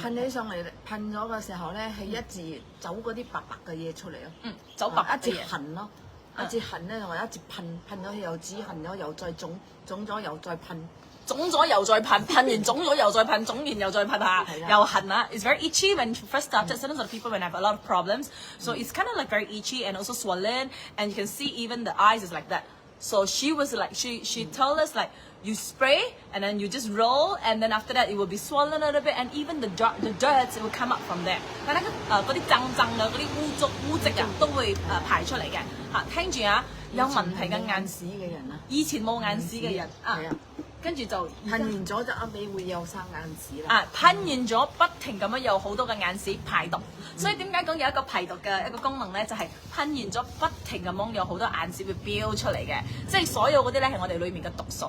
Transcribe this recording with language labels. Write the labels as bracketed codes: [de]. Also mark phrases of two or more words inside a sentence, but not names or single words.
[yue] 噴起上嚟，噴咗嘅時候咧，係一直走嗰啲白白嘅嘢出嚟咯。走白一直痕咯，一直痕咧，同埋一直噴咗又止痕咗，又再腫咗又再噴，腫咗又再噴，噴完腫咗又再噴，腫完又再噴下，又痕啊 ！ [en] It's very itchy when you first started. Sometimes the people when have a lot of problems, so it's kind of like very itchy and also swollen, and you can see even the eyes is like that. So she was like, she told us like, you spray and then you just roll and then after that it will be swollen a little bit and even the dirt will come up from there. [yue] 但係嗰啲爭啊、嗰啲污跡啊都會排出嚟嘅嚇。聽住啊，有問題嘅眼屎嘅人啊，以前冇眼屎嘅人啊。跟住就噴完咗就一味會有生眼屎啦。噴完咗不停咁樣有好多嘅眼屎排毒，所以點解講有一個排毒嘅一個功能咧，就係噴完咗不停咁樣有好多眼屎會飆出嚟嘅，即係所有嗰啲咧係我哋裡面嘅毒素。